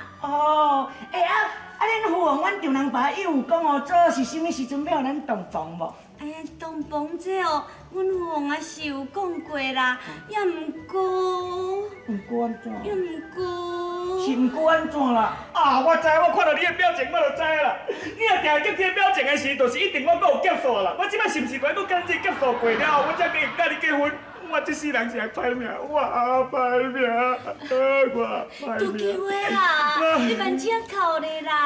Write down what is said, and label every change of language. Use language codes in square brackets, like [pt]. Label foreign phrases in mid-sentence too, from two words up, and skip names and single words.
[nan] 哦，恁父王，阮丈人爸伊有讲哦，做是啥物时阵要咱洞房无？哎呀，洞房这哦，阮父王啊是有讲过啦，也毋过安怎？也毋过。是毋过安怎啦？啊，我知，我看到你的表情我就知啦。你若定叫这表情的时，就是一定我阁有劫数啦。我即摆是毋是怪阁跟这劫数过了，我才甲你结婚。我这世人是来歹命，我歹命，我歹都命。叫的啦，你慢请哭咧啦。